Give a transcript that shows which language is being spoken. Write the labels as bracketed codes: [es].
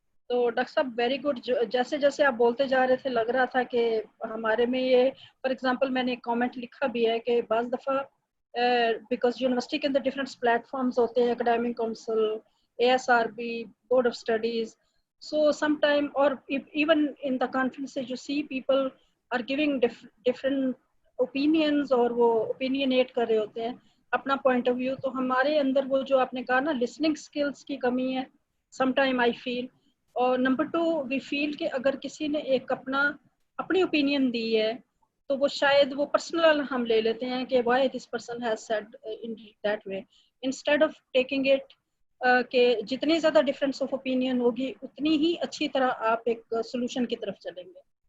[ur] تو ڈاکٹر صاحب very good. جیسے جیسے آپ بولتے جا رہے تھے لگ رہا تھا کہ ہمارے میں یہ فار ایگزامپل میں نے ایک کامنٹ لکھا بھی ہے کہ بعض دفعہ بیکاز یونیورسٹی کے اندر ڈفرینٹ پلیٹ فارمز ہوتے ہیں, academic council, ASRB, board of studies. [en] So sometime or even in the conferences you see people are giving different opinions [ur] اور وہ [en] opinionate [ur] کر رہے ہوتے ہیں اپنا [en] point of view. [ur] تو ہمارے اندر وہ جو آپ نے کہا نا listening skills کی کمی ہے [en] sometime I feel. [ur] اور نمبر 2 [en] we feel [ur] کہ اگر کسی نے ایک اپنی opinion دی ہے تو وہ شاید وہ personal ہم لے لیتے ہیں کہ [en] why this person has said in that way instead of taking it [ur] کہ جتنی زیادہ ڈفرینس آف اوپینین ہوگی اتنی ہی اچھی طرح آپ ایک سولوشن کی طرف چلیں گے.